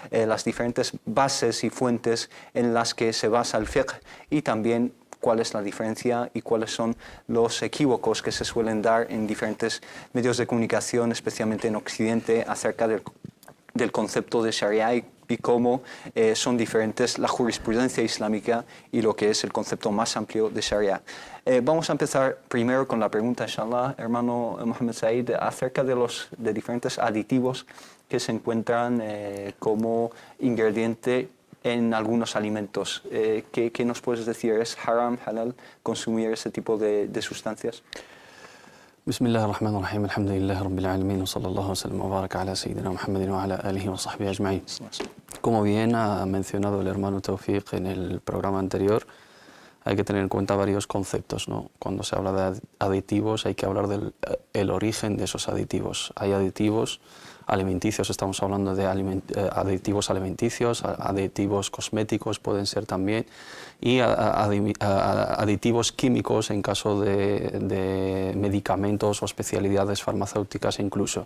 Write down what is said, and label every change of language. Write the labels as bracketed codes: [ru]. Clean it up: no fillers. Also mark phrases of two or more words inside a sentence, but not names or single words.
[es] bases y fuentes en las que se basa el fiqh, y también cuál es la diferencia y cuáles son los equívocos que se suelen dar en diferentes medios de comunicación, especialmente en Occidente, acerca del concepto de Sharia y cómo son diferentes la jurisprudencia islámica y lo que es el concepto más amplio de Sharia. Vamos a empezar primero con la pregunta, inshallah, hermano Mohammed Said, acerca de diferentes aditivos que se encuentran como ingrediente en algunos alimentos. ¿Qué nos puedes decir? ¿Es haram, halal consumir ese tipo de sustancias? [ar] بسم الله الرحمن الرحيم، الحمد لله رب العالمين، وصلى الله وسلم وبارك على سيدنا محمد وعلى آله وصحبه أجمعين. [es] Como bien ha mencionado el hermano Tawfiq en el programa anterior, hay que tener en cuenta varios conceptos, ¿no? Cuando se habla de aditivos hay que hablar del origen de esos aditivos. Hay aditivos alimenticios, estamos hablando de aditivos alimenticios, aditivos cosméticos pueden ser también, y aditivos químicos en caso de medicamentos o especialidades farmacéuticas incluso.